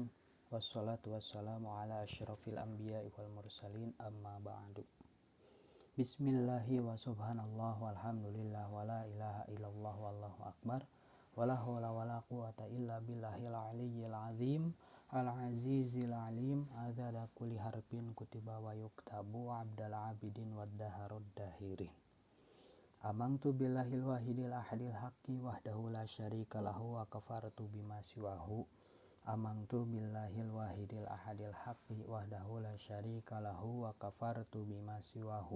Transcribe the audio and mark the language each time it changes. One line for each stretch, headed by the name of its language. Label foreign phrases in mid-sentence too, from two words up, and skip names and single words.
Arabic: والصلاة والسلام على أشرف الأنبياء والمرسلين أما بعد. بسم الله وسبحان الله والحمد لله ولا إله إلا الله والله أكبر. ولا حول ولا قوة إلا بالله العلي العظيم. العزيز العليم عدد كل حرف كتب ويكتب أبد الآبدين ودهر الداهرين. آمنت بالله الواحد الأحد الحق وحده لا شريك له وكفرت بما سواه. آمنت بالله الواحد الأحد الحق وحده لا شريك له وكفرت بما سواه.